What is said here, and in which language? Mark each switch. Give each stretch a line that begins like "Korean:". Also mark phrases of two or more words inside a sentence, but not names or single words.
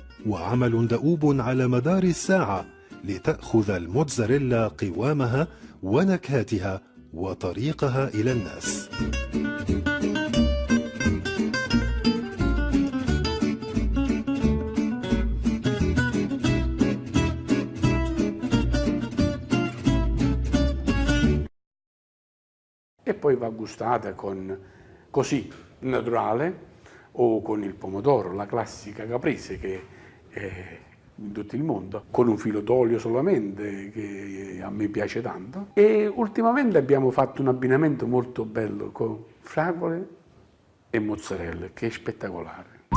Arabic: وعمل دؤوب على مدار الساعة لتأخذ الموتزاريلا قوامها ونكهاتها وطريقها إلى الناس.
Italian: E poi va gustata così, naturale, o con il pomodoro, la classica caprese che è in tutto il mondo, con un filo d'olio solamente, che a me piace tanto. E ultimamente abbiamo fatto un abbinamento molto bello con fragole e mozzarella, che è spettacolare.